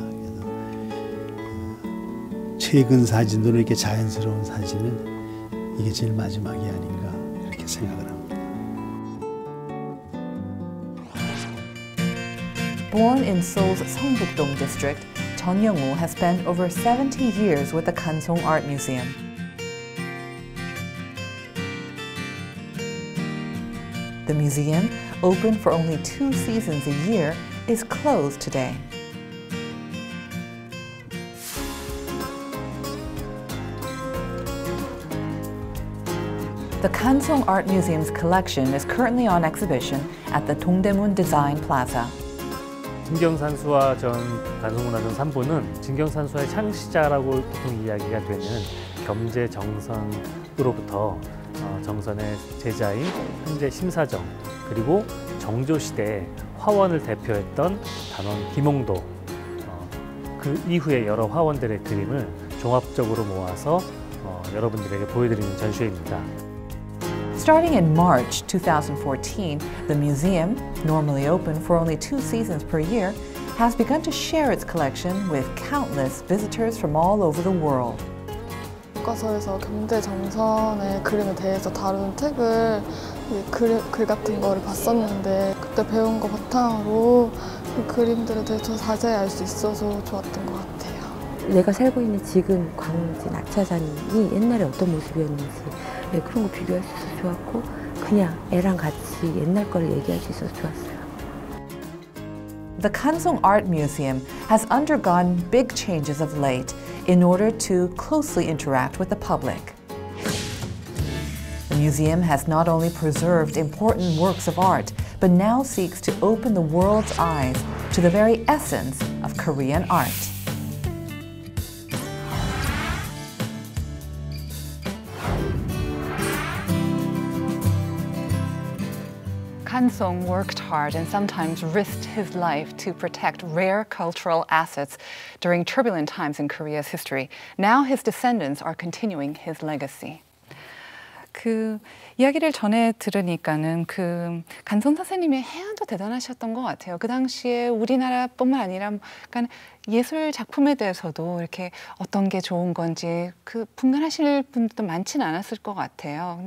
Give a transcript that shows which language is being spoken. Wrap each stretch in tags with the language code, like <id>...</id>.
<ko>그래서 최근 사진으로 이렇게 자연스러운 사진은 이게 제일 마지막이 아닌가 그렇게 생각을 합니다.</ko> <en>Born in Seoul's Seongbuk-dong district, Chon Young-woo has spent over 70 years with the Kansong Art Museum. The museum, open for only 2 seasons a year, is closed today. The Kansong Art Museum's collection is currently on exhibition at the Dongdaemun Design Plaza.</en> <ko>진경산수화 전 간송문화전 3부는 진경산수화의 창시자라고 보통 이야기가 되는 겸재정선으로부터 정선의 제자인 현재 심사정 그리고 정조시대 화원을 대표했던 단원 김홍도 그 이후의 여러 화원들의 그림을 종합적으로 모아서 여러분들에게 보여드리는 전시회입니다.</ko> <en>Starting in March 2014, the museum, normally open for only 2 seasons per year, has begun to share its collection with countless visitors from all over the world.</en> <ko>교과서에서 경제정선의 그림에 대해서 다루는 책을 글 같은 거를 봤었는데 그때 배운 거 바탕으로 그 그림들에 대해서 더 자세히 알 수 있어서 좋았던 것 같아요. 내가 살고 있는 지금 광진 낙차산이 옛날에 어떤 모습이었는지 그런 거 비교할 수 있어서 좋았고 그냥 애랑 같이 옛날 거를 얘기할 수 있어서 좋았어요.</ko> <en>The Kansong Art Museum has undergone big changes of late in order to closely interact with the public. The museum has not only preserved important works of art, but now seeks to open the world's eyes to the very essence of Korean art. Kansong worked hard and sometimes risked his life to protect rare cultural assets during turbulent times in Korea's history. Now his descendants are continuing his legacy.</en> <ko>그 이야기를 전에 들으니까는 그 간송 선생님의 해안도 대단하셨던 것 같아요. 그 당시에 우리나라뿐만 아니라 그러니까 예술 작품에 대해서도 이렇게 어떤 게 좋은 건지 그 분간하실 분들도 많지는 않았을 것 같아요.</ko>